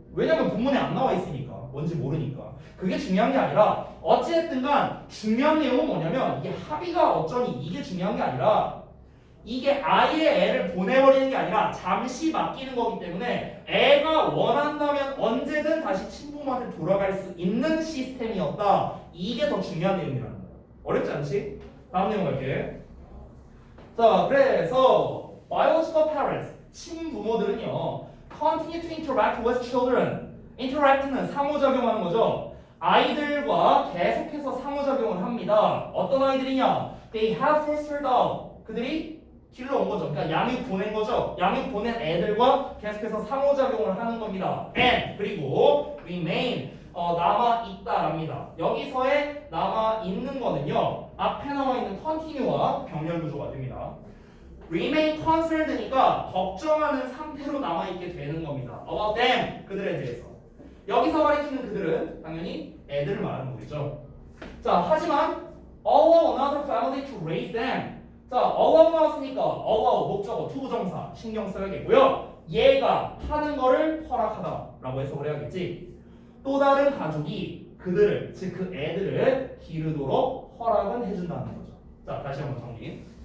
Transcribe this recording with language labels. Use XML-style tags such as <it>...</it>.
<ko>왜냐면 본문에 안 나와 있으니까. 뭔지 모르니까. 그게 중요한 게 아니라 어찌됐든 간 중요한 내용은 뭐냐면 이게 합의가 어쩌니 이게 중요한 게 아니라 이게 아예 애를 보내버리는 게 아니라 잠시 맡기는 거기 때문에 애가 원한다면 언제든 다시 친부모한테 돌아갈 수 있는 시스템이었다. 이게 더 중요한 내용이라는 거야. 어렵지 않지? 다음 내용 갈게. 자, 그래서 biological parents, 친부모들은요,</ko> <en>continue to interact with children.</en> <ko>interact는 상호작용하는 거죠. 아이들과 계속해서 상호작용을 합니다. 어떤 아이들이냐?</ko> <en>They have fostered out.</en> <ko>그들이 길러온 거죠. 그러니까 양육 보낸 거죠. 양육 보낸 애들과 계속해서 상호작용을 하는 겁니다. And 그리고 remain 남아 있다랍니다. 여기서의 남아 있는 거는요. 앞에 나와 있는 continue와 병렬 구조가 됩니다. remain concerned니까 걱정하는 상태로 남아 있게 되는 겁니다.</ko> <en>about them</en> <ko>그들에 대해서. 여기서 가리키는 그들은 당연히 애들을 말하는 거겠죠. 자, 하지만</ko> <en>allow another family to raise them.</en> <ko>자, allow 나왔으니까 allow 목적어 투부정사 신경 써야겠고요. 얘가 하는 거를 허락하다라고 해석을 해야겠지. 또 다른 가족이 그들을 즉 그 애들을 기르도록 허락은 해준다는 거죠. 자, 다시 한번 정리.</ko>